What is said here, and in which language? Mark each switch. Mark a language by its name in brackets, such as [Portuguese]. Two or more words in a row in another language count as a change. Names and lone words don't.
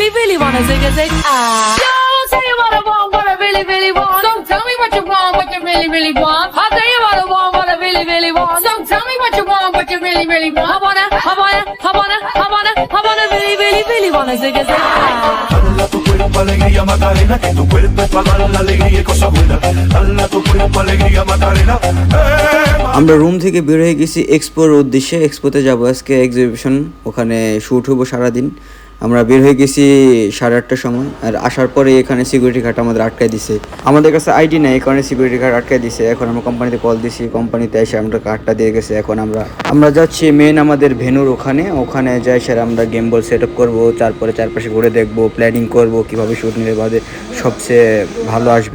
[English] really wanna zig a zig ah. Don't tell you what I want, what I really, really want. So tell me what you want, what you really, really want. I'll tell you what I want, what I really, really want. So tell me what you want, what you really, really want. I wanna really, really, really wanna zig a zig ah. [Spanish] Dale a tu cuerpo alegría Macarena, que tu cuerpo es para dar la alegría y cosas buenas. Dale a tu cuerpo alegría Macarena. [Bangla] আমরা রুম থেকে বের হয়ে গেছি এক্সপোর উদ্দেশ্যে। এক্সপোতে যাবো আজকে, এক্সিবিশন, ওখানে শ্যুট হবো সারাদিন। আমরা বের হয়ে গেছি 8:30টার সময়। আর আসার পরে এখানে [English] security guard [Bangla] আমাদের আটকায় দিছে। আমাদের কাছে আইডি নেই, এই কারণে [English] security guard [Bangla] আটকায় দিছে। এখন আমরা কোম্পানিতে কল দিছি, কোম্পানিতে এসে আমরা কার্ডটা দিয়ে গেছে। এখন আমরা যাচ্ছি মেন আমাদের ভেন্যুর ওখানে যাই স্যার আমরা [English] game ball set up [Bangla] করবো, তারপরে চারপাশে ঘুরে দেখবো, প্ল্যানিং করবো কীভাবে শ্যুট নিলে বাদে সবচেয়ে ভালো আসবে।